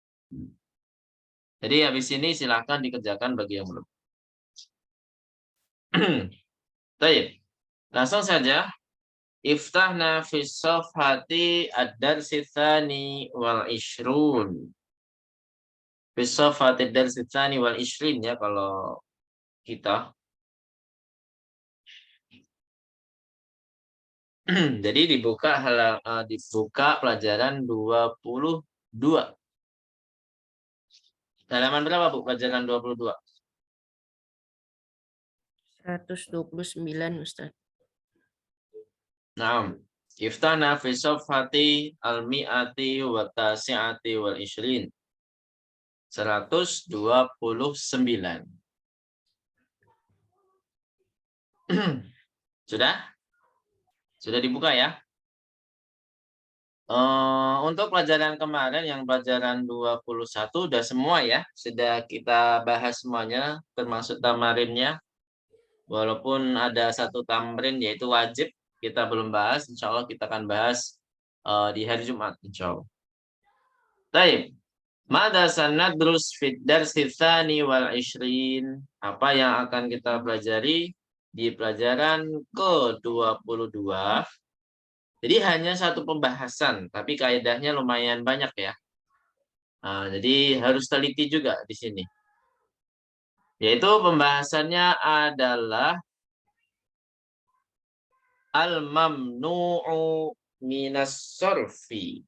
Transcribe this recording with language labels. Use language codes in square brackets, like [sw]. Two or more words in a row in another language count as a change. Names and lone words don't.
[id] Jadi habis ini silakan dikerjakan bagi yang belum. Baik, langsung saja. [ar] افتحنا في صفحة الدرس الثاني والعشرون. في صفحة الدرس الثاني والعشرين [id] ya kalau kita. Jadi dibuka pelajaran 22. Halaman berapa, Bu? Pelajaran 22. 129, Ustaz. Nah, [ar] افتحنا في صفحة المئة والتاسعة والعشرين. [id] 129. Sudah? Sudah dibuka ya? Untuk pelajaran kemarin yang pelajaran 21 udah semua ya. Sudah kita bahas semuanya termasuk tamarinnya. Walaupun ada satu tamrin yaitu wajib kita belum bahas. [ar] إن شاء الله [id] kita akan bahas di hari Jumat. [ar] إن شاء الله. [id] Baik. [ar] ماذا سندرس في الدرس الثاني والعشرين. [id] Apa yang akan kita pelajari di pelajaran ke-22. Jadi hanya satu pembahasan, tapi kaidahnya lumayan banyak ya. Nah, jadi harus teliti juga di sini. Yaitu pembahasannya adalah [ar] الممنوع من الصرف.